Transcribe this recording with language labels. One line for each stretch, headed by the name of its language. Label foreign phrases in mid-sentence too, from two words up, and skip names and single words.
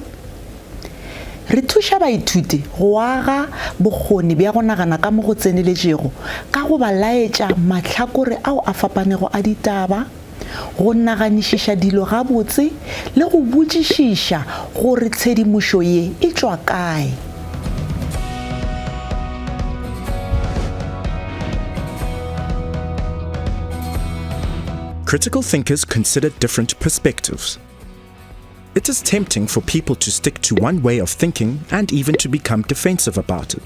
Northern Sotho: Re thuša baithuti go aga bokgoni bja go nagana ka mo go tseneletšego ka go ba laetša mahlakore ao a fapanego a ditaba, go naganišiša dilo gabotse le go botšišiša gore tshedimošo ye e tšwa kae.
English: Critical thinkers consider different perspectives. It is tempting for people to stick to one way of thinking and even to become defensive about it.